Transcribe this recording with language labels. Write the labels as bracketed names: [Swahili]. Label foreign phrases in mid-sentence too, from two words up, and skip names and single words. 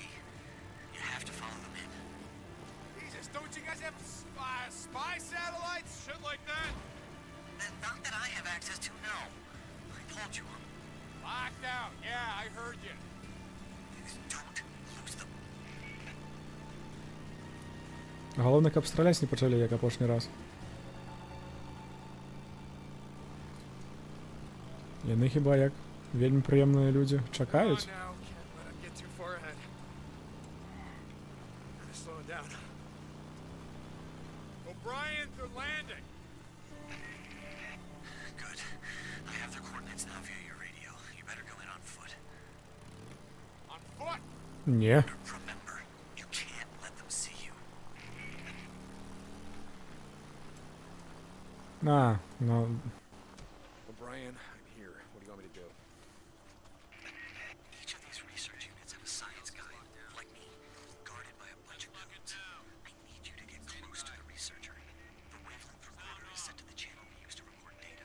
[English] You have to follow them in. Jesus, don't you guys have spy satellites? Shit like that? Not that I have access to, no. I told you. Locked out. Yeah, I heard you. Don't lose them. [Belarusian] Галоўнае, каб страляць не пачалі, як апошні раз. Яны хіба як вельмі прыемныя людзі чакаюць. [English] Come on now, can't let him get too far ahead. Gotta slow it down. O'Brien, they're landing. Good. I have their coordinates now via your radio. You better go in on foot. On foot? [Belarusian] Не. [English] Remember, you can't let them see you. [Belarusian] А, ну, [English] O'Brien, I'm here. What do you want me to do? Each of these research units have a science guy, like me, guarded by a bunch of goons. I need you to get close to the researcher. The wavelength recorder is set to the channel we use to record data.